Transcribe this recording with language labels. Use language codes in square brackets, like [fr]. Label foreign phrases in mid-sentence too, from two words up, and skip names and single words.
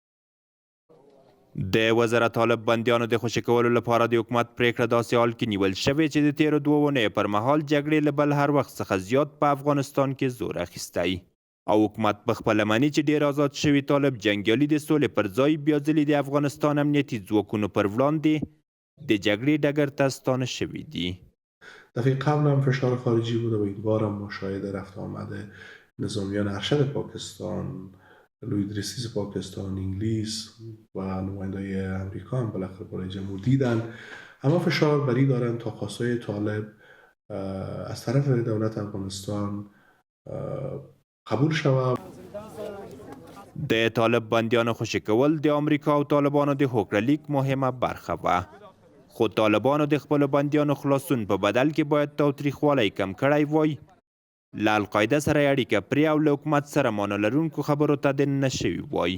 [ps] د وزارت طالب بندیانو د خوشي کولو لپاره د حکومت پریکړه داسې حال کې نیول شوې چې د تیرو 2 اونیو پر مهال جګړې له بل هر وخت څخه زیات په افغانستان کې زور اخیستی او حکومت په خپله مني چې ډیر آزاد شوي طالب جنګیالي د سولې پر ځای بیا ځلې د افغانستان امنیتي ځواکونو پر وړاندې د جګړې ډګر ته ستانه شوي دي. [fa] دفعه قبل هم فشار خارجی بود و این بار هم مشاهده رفت آمد نظامیان ارشد پاکستان، لوید ریسیز پاکستان، انگلیس و نماینده‌های امریکا هم بالاخره برای جمهور دیدن. اما فشار بری دارن تا خواستای طالب از طرف دولت افغانستان قبول شود. [ps] د طالب بندیانو خوشي کول د امریکا او طالبانو د هوکړه لیک مهمه برخه وه. خو طالبانو د خپلو بندیانو خلاصون په بدل کې باید تاوتریخوالی کم کړی وای، له القاعده سره اړیکه پرې او له حکومت سره معنی لرونکو خبرو ته دننه شوي وای.